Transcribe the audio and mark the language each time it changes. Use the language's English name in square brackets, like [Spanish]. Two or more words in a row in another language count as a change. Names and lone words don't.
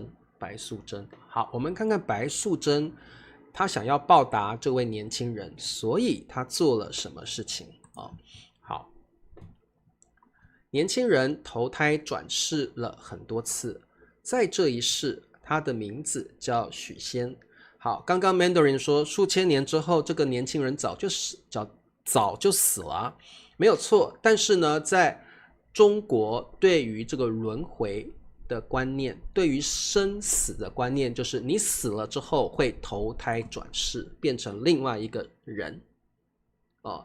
[Chinese] 白素貞，好，我們看看白素貞，她想要報答這位年輕人，所以她做了什麼事情啊？好，年輕人投胎轉世了很多次，在這一世，他的名字叫許仙。好，剛剛 Mandarin 說數千年之後，這個年輕人早就死了啊，沒有錯。但是呢，在中國對於這個輪迴的觀念，對於生死的觀念，就是你死了之後會投胎轉世，變成另外一個人哦。